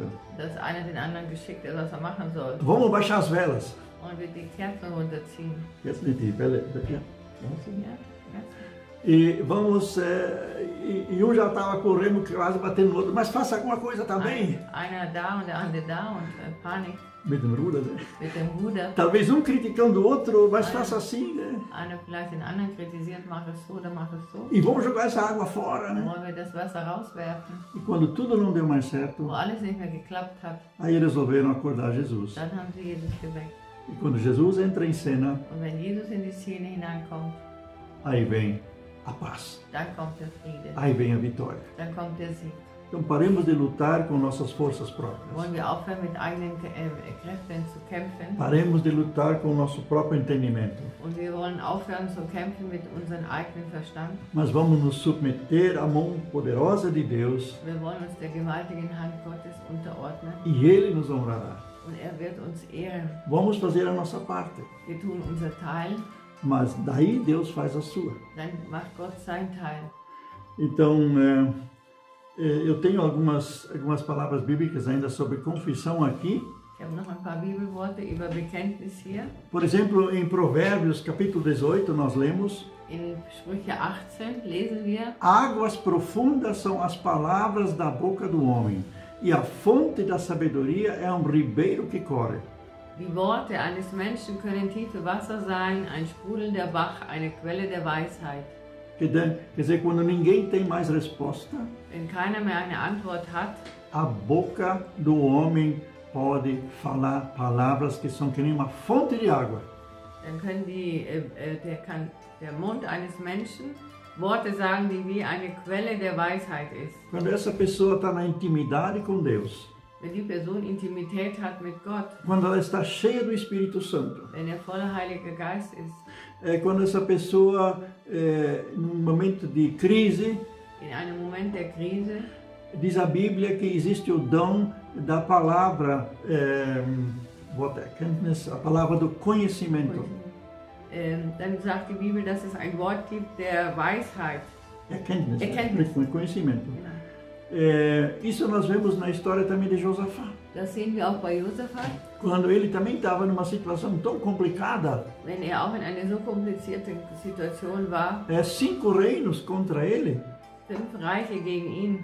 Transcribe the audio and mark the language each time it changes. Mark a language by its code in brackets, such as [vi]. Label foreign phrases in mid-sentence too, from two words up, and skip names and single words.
[de] Dass einer den anderen geschickt hat, was er machen soll. [pt] Vamos baixar as velas. [de] Und wir die Kerzen runterziehen. Jetzt nicht die Welle. Ja. Ja? [pt] E vamos, e um já estava correndo, quase batendo no outro, mas faça alguma coisa também. [de] Einer da und der andere da und Panik Mit dem Ruder, né? mit dem Ruder. [pt] Talvez um criticando o outro, mas faça assim, né? [de] Einer vielleicht den anderen kritisiert, mach es so oder mach es so. [pt] E vamos jogar essa água fora, né? [de] Wollen wir das Wasser rauswerfen? [pt] E quando tudo não deu mais certo, [de] Wo alles nicht mehr geklappt hat, [pt] aí resolveram acordar Jesus. [de] dann haben sie Jesus geweckt. [pt] E quando Jesus entra em cena, [de] Und wenn Jesus in die Szene hineinkommt, [pt] aí vem a paz, [de] dann kommt der Friede, [pt] aí vem a vitória. [de] dann kommt der Sieg. [pt] Então paremos de lutar com nossas forças próprias. [de] Wollen wir aufhören, mit eigenen Kräften zu kämpfen? [pt] Paremos de lutar com o nosso próprio entendimento. [de] Und wir wollen aufhören zu kämpfen mit unserem eigenen Verstand. [pt] Mas vamos nos submeter à mão poderosa de Deus [de] Wir wollen uns der gewaltigen Hand Gottes unterordnen [pt] e Ele nos honrará. [de] und er wird uns ehren. [pt] Vamos fazer a nossa parte, [de] Wir tun unser Teil, [pt] mas daí Deus faz a sua. [de] dann macht Gott sein Teil. [pt] Então, eu tenho algumas palavras bíblicas ainda sobre confissão aqui. [de] Ich habe noch ein paar Bibelworte über Bekenntnis hier. [pt] Por exemplo, em Provérbios, capítulo 18, nós lemos: [de] In Sprüche 18 lesen wir: [pt] águas profundas são as palavras da boca do homem, e a fonte da sabedoria é um ribeiro que corre. [de] Die Worte eines Menschen können tiefe Wasser sein, ein sprudelnder Bach, eine Quelle der Weisheit. [pt] Quer dizer, quando ninguém tem mais resposta, [de] Wenn keiner mehr eine Antwort hat, [pt] a boca do homem pode falar palavras que são que nem uma fonte de água. [de] dann können kann der Mund eines Menschen Worte sagen, die wie eine Quelle der Weisheit ist. [pt] Quando essa pessoa está na intimidade com Deus, [de] Wenn die Person Intimität hat mit Gott, [pt] quando ela está cheia do Espírito Santo, [de] wenn er voller Heiliger Geist ist, [pt] quando essa pessoa, num momento de crise, [de] in einem Moment der Krise, [pt] diz a Bíblia que existe o dom da palavra, a palavra do conhecimento. [de] dann sagt die Bibel, dass es ein Wort gibt der Weisheit. Erkenntnis. [pt] Conhecimento. [de] Genau. [pt] Isso nós vemos na história também de Josafá. [de] Das sehen wir auch bei Josaphat, [pt] Quando ele também estava numa situação tão complicada, [de] wenn er auch in einer so komplizierten Situation war, [pt] 5 reinos contra ele, [de] 5 Reiche gegen ihn.